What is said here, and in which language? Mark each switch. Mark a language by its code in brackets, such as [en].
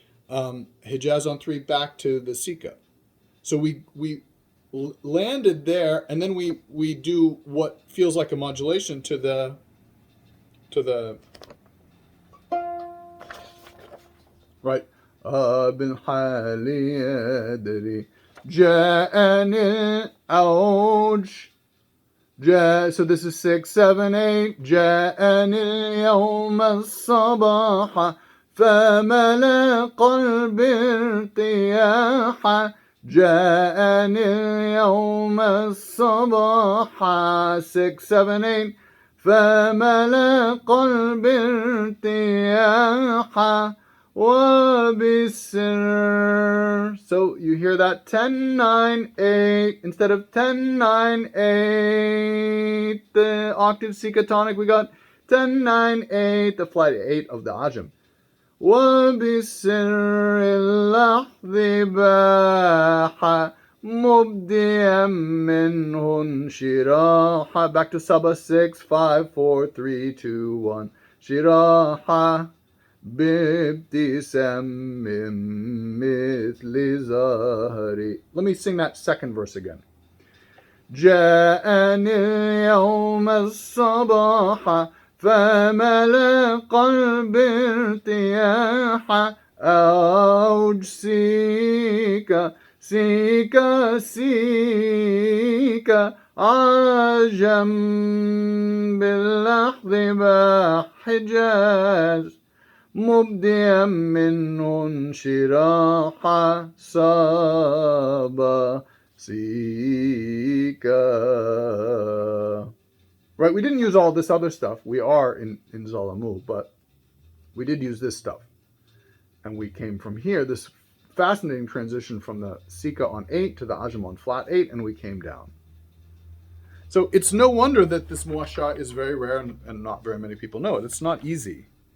[en] Hijaz on 3 back to the Sika. So we landed there, and then we do what feels like a modulation to the right. [ar] بالحال يدري جاءني الأوج. [en] So this is 6, 7, 8. [ar] جاءني اليوم الصباح فملأ قلبي ارتياحا. جاءني اليوم الصباح [en] 6, 7, 8. [ar] فملأ قلبي ارتياحا وبالسر. [en] So you hear that 10, 9, 8 instead of 10, 9, 8. The octave Sika tonic, we got 10, 9, 8, the flat 8 of the Ajam. [ar] وبالسر اللحظ باح مبديا منه انشراحا. [en] Back to Sabah 6, 5, 4, 3, 2, 1. [ar] شراحا بابتسام مثل زهري. [en] Let me sing that second verse again. [ar] جاءني اليوم الصباح فملأ قلبي ارتياحا. أوج سيكا سيكا سيكا عجم باللحظ بحجاز مبديا منه انشراحا صابا سيكا. [en] Right, we didn't use all this other stuff. We are in Zalamu, but we did use this stuff. And we came from here, this fascinating transition from the Sika on 8 to the Ajam on flat 8, and we came down. So it's no wonder that this muasha is very rare and not very many people know it. It's not easy.